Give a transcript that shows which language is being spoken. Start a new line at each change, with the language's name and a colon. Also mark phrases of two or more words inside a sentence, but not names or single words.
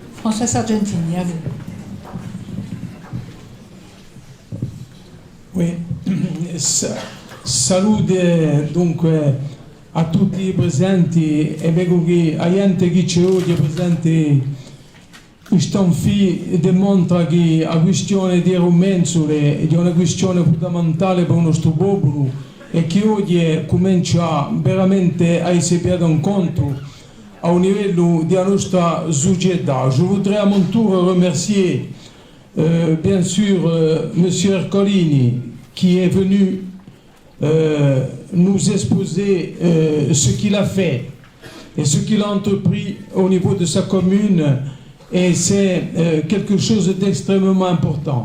French: François Sargentini, à vous. Oui,
Italian: salute dunque a tutti i presenti e vedo che la gente che c'è oggi presente dimostra che la questione delle mensole è una questione fondamentale per il nostro popolo e che oggi comincia veramente a essere preso in conto a un livello della nostra società.
French: Je voudrais à mon tour remercier bien sûr Monsieur Ercolini qui est venu nous exposer ce qu'il a fait et ce qu'il a entrepris au niveau de sa commune, et c'est quelque chose d'extrêmement important.